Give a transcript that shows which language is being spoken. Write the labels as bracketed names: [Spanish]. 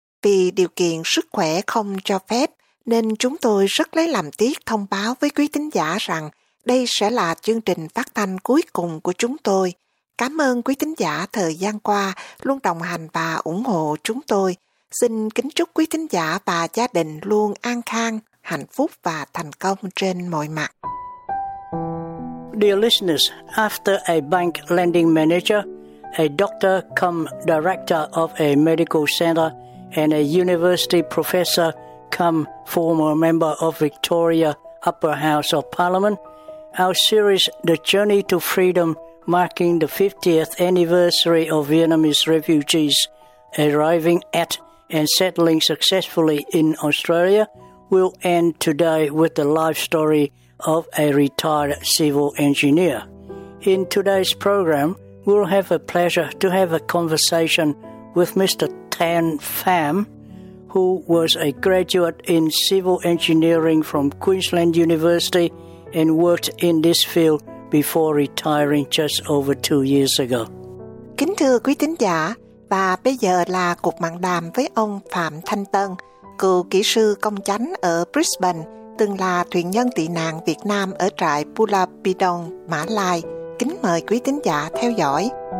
[Vietnamese] Vì điều kiện sức khỏe không cho phép, nên chúng tôi rất lấy làm tiếc thông báo với quý thính giả rằng đây sẽ là chương trình phát thanh cuối cùng của chúng tôi. Cảm ơn quý thính giả thời gian qua luôn đồng hành và ủng hộ chúng tôi. Xin kính chúc quý thính giả và gia đình luôn an khang, hạnh phúc và thành công trên mọi mặt. [English] Dear listeners, after a bank lending manager, a doctor come director of a medical center and a university professor come former member of Victoria Upper House of Parliament, our series The Journey to Freedom, marking the 50th anniversary of Vietnamese refugees arriving at and settling successfully in Australia, will end today with the life story of a retired civil engineer. In today's program, we'll have a pleasure to have a conversation with Mr. Tan Pham, who was a graduate in civil engineering from Queensland University and worked in this field before retiring just over 2 years ago. [Vietnamese] Kính thưa quý thính giả, và bây giờ là cuộc màn đàm với ông Phạm Thanh Tân, cựu kỹ sư công chánh ở Brisbane, từng là thuyền nhân tị nạn Việt Nam ở trại Pulau Bidong, Mã Lai. Kính mời quý thính giả theo dõi.